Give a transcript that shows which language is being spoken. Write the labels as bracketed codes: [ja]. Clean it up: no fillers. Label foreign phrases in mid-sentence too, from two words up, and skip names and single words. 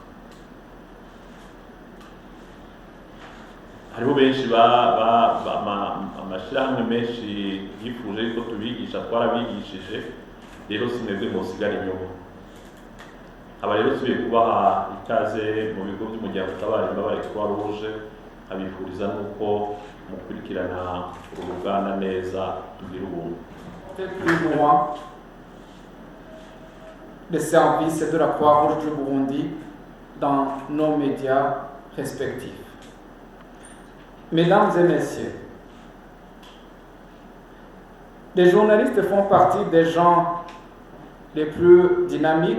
[rn] Hariho benshi amashirahamwe menshi yifuje yuko tubigisha, twarabigishije, rero simwebwe musigara inyuma. Aba rero tubiye kubaha ikaze mu bigo by'umuryango utabara imbabare Croix Rouge, abifuriza nuko mukurikirana uruganda neza tugira ubuntu. [fr] Plus loin, les services de la Croix-Rouge du Burundi dans nos médias respectifs. Mesdames et messieurs, Les journalistes font partie des gens les plus dynamiques,